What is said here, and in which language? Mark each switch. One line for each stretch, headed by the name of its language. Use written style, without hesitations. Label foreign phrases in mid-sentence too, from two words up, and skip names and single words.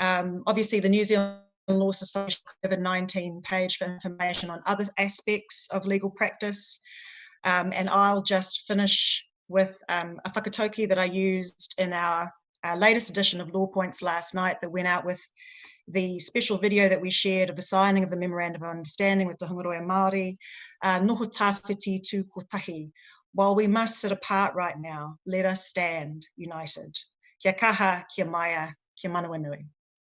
English: Obviously, the New Zealand Law Society COVID-19 page for information on other aspects of legal practice. And I'll just finish with a whakatauki that I used in our latest edition of Law Points last night that went out with the special video that we shared of the signing of the Memorandum of Understanding with Te Hungaroa Māori.
Māori: Noho tāwhiti tū kotahi.
English: While we must sit apart right now, let us stand united.
Māori: Kia kaha, kia maia, kia manawa nui.